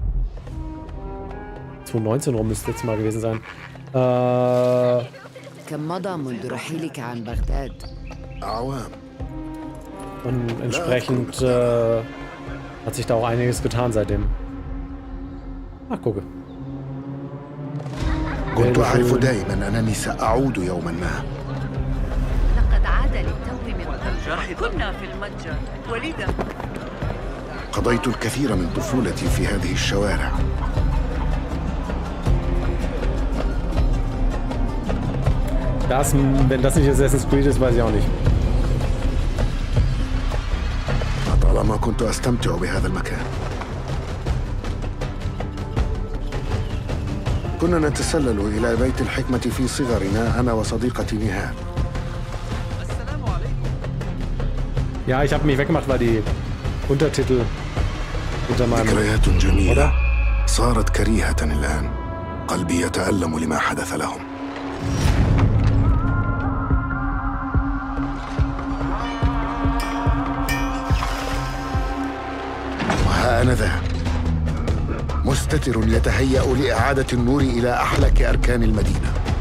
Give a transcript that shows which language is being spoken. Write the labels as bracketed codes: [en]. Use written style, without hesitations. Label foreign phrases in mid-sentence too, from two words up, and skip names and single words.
[de] 2019 rum müsste jetzt mal gewesen sein. Und entsprechend hat sich da auch einiges getan seitdem. Ach, gucke. [ar] كنت أعرف دائما أنني سأعود يوما ما. لقد عاد للتو من الجرح. كنا في المتجر وليدا. قضيت الكثير من طفولتي في هذه الشوارع. [de] Wenn das nicht Assassin's Creed ist, weiß ich auch nicht. [ar] طالما كنت أستمتع بهذا المكان. كنا نتسلل إلى بيت الحكمة في صغرنا أنا وصديقتي نهاد. [de] Ja, ich habe mich weggemacht, weil die Untertitel unter meinem... [ar] ذكريات جميلة صارت كريهة الآن. قلبي يتألم لما حدث لهم. وها أنا ذا مستتر يتهيأ لإعادة النور إلى أحلك أركان المدينة.